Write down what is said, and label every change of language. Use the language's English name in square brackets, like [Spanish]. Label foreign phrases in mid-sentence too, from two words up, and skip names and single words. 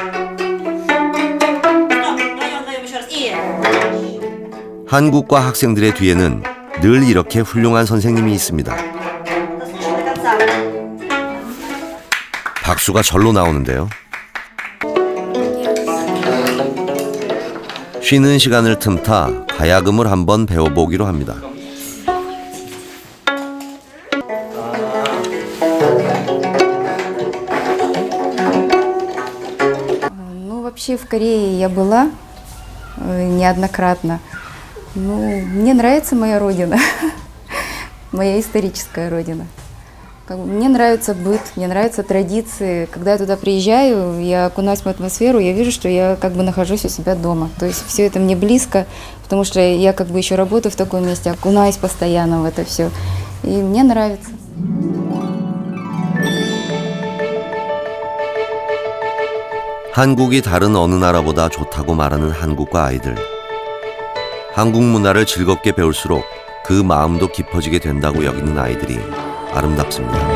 [Korean] 한국과 학생들의 뒤에는 늘 이렇게 훌륭한 선생님이 있습니다. 박수가 절로 나오는데요. 쉬는 시간을 틈타 가야금을 한번 배워보기로 합니다. [Russian] Ну, вообще в Корее я была неоднократно. Ну, мне нравится моя родина, моя историческая родина. Мне нравится быт, мне нравятся традиции. Когда я туда приезжаю, я окунаюсь в атмосферу, я вижу, что я как бы нахожусь у себя дома. То есть все это мне близко, потому что я как бы еще работаю в таком месте, окунаюсь постоянно в это все. И мне нравится. [Korean] 한국이 다른 어느 나라보다 좋다고 말하는 한국과 아이들. 한국 문화를 즐겁게 배울수록 그 마음도 깊어지게 된다고 여기는 아이들이 아름답습니다.